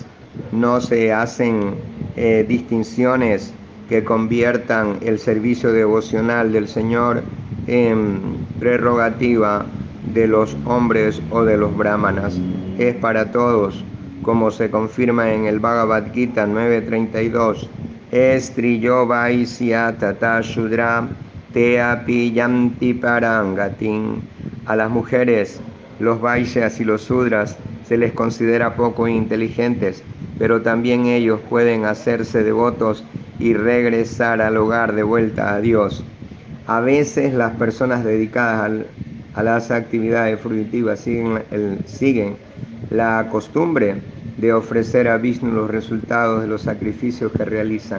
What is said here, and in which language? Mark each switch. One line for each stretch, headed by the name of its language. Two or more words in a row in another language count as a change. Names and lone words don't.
Spanish: No se hacen distinciones que conviertan el servicio devocional del Señor en prerrogativa de los hombres o de los brahmanas. Es para todos, como se confirma en el Bhagavad Gita 9.32.
Sanskrit: स्त्रियो वैश्या तथा शूद्रा ते अपि यान्ति परांगतिम्.
Spanish: A las mujeres, los vaisyas y los sudras, se les considera poco inteligentes, pero también ellos pueden hacerse devotos y regresar al hogar de vuelta a Dios. A veces las personas dedicadas a las actividades fruitivas siguen la costumbre de ofrecer a Vishnu los resultados de los sacrificios que realizan.